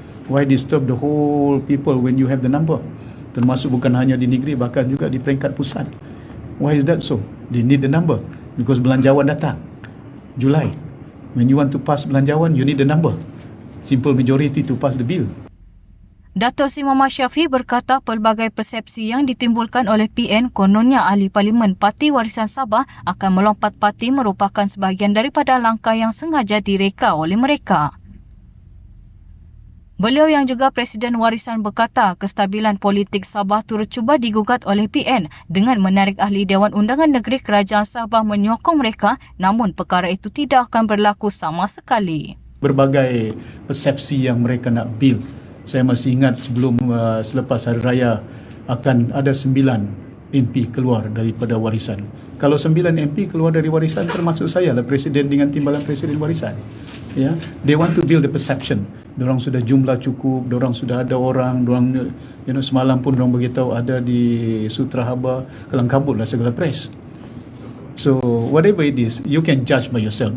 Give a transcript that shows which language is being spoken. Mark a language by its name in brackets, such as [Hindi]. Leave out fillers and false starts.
[English] Why disturb the whole people when you have the number? [Malay] Termasuk bukan hanya di negeri, bahkan juga di peringkat pusat. [English] Why is that so? They need the number because [Malay] belanjawan datang Julai. [English] When you want to pass belanjawan, you need the number. Simple majority to pass the bill. [Malay] Dato' Sri Muhammad Syafiee berkata pelbagai persepsi yang ditimbulkan oleh PN kononnya ahli parlimen Parti Warisan Sabah akan melompat parti merupakan sebahagian daripada langkah yang sengaja direka oleh mereka. Beliau yang juga Presiden Warisan berkata kestabilan politik Sabah turut cuba digugat oleh PN dengan menarik ahli Dewan Undangan Negeri Kerajaan Sabah menyokong mereka, namun perkara itu tidak akan berlaku sama sekali. Berbagai persepsi yang mereka nak build. Saya masih ingat selepas Hari Raya akan ada 9 MP keluar daripada warisan. Kalau 9 MP keluar dari warisan, termasuk saya lah presiden dengan timbalan presiden warisan. Ya, [English] they want to build the perception. [Malay] Diorang sudah jumlah cukup, diorang sudah ada orang, diorang semalam pun diorang beritahu ada di Sutra Haba, kelang kabut lah segala press. [English] So whatever it is, you can judge by yourself.